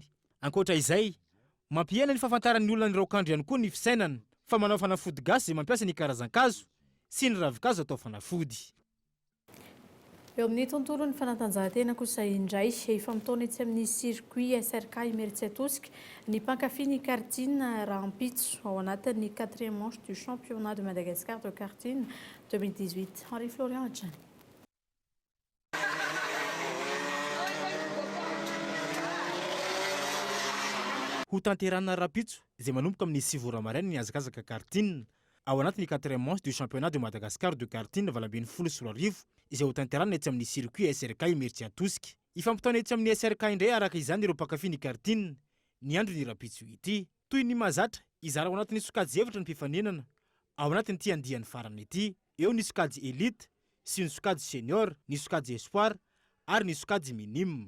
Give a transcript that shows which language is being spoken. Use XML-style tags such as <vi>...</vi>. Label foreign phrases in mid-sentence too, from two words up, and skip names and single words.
<mg>Ankoatra izay, mampiena ny fahafantaran'ny olona ny raokandro ihany koa ny fisainana fa manao fanafody gasy izay mampiasa ny karazan-kazo sy ny ravikazo atao fanafody. Eo amin'ny tontolon'ny fanatanjahantena kosa indray efa mitaona etsy amin'ny circuit SRK Imeritsiatosika ny mpankafy ny karting rahampitso ao anatin'ny 4e manche du championnat de Madagascar de karting 2018. Henri Florian Adjani. Ho tanterana rahampitso izay manomboka amin'ny 9 ora maraina ny azakazaka karting ao anatin'ny 4e manche du championnat de Madagascar de karting 2024 izay ho tanterana etsy amin'ny circuit SRK Imeritsiatosika. Ifampitaona etsy amin'ny SRK indray araka izany ireo mpankafy ny karting ny andro ny rahampitso ity. Toy ny mahazatra izara ao anatin'ny sokajy evitra ny mpifanenana ao anatin'ny ty andiany farany ity. Eo ny sokajy elite sy ny sokajy senior, ny sokajy espoir ary ny sokajy minime.</mg>